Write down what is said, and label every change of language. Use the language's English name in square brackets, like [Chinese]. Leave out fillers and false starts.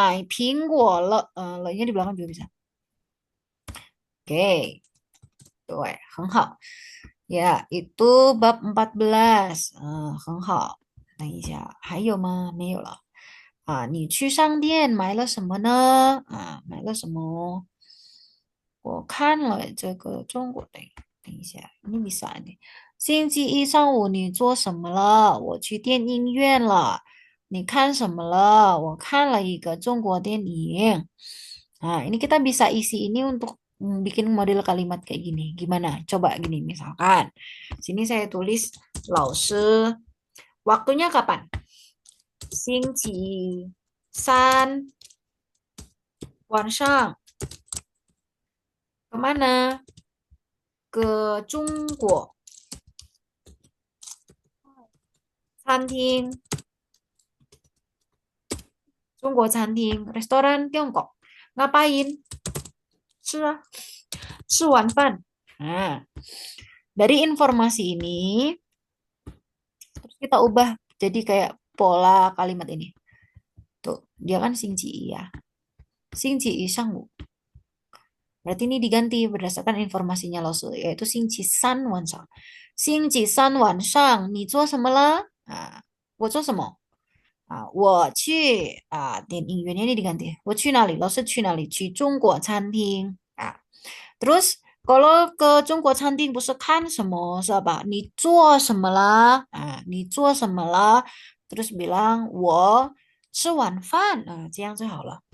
[Chinese] 商店买了苹果，买苹果了，了nya [Indonesian] di belakang juga bisa. [Chinese] Oke, 对，很好。 [Indonesian] Ya, itu bab 14， [Chinese] 很好。等一下，还有吗？没有了。你去商店买了什么呢？买了什么？我看了这个中国的，等一下，你比赛呢？星期一上午你做什么了？我去电影院了。你看什么了？我看了一个中国电影。 [Indonesian] Ini kita bisa isi ini untuk bikin model kalimat kayak gini. Gimana? Coba gini misalkan. Sini saya tulis 老师 waktunya kapan? [Chinese] 星期三 晚上 [Indonesian] kemana? Ke 中国餐厅 Jungko Canting, restoran Tiongkok. Ngapain? [Chinese] 吃啊，吃晚饭. [Indonesian] Nah, dari informasi ini, terus kita ubah jadi kayak pola kalimat ini. Tuh, dia kan Xingji ya. Xingji Shangwu. Berarti ini diganti berdasarkan informasinya Laosu, yaitu Xingji San Wansang. [Chinese] Xingji San Wansang, 你做什么了？我做什么？我去电影院 [Indonesian] ini diganti. [Chinese] 我去哪里？老师去哪里？去中国餐厅啊。 [Indonesian] Terus kalau ke 中国餐厅 [Chinese] 不是看什么是吧？你做什么了？你做什么了？ [Indonesian] Terus bilang [Chinese] 我吃晚饭这样就好了。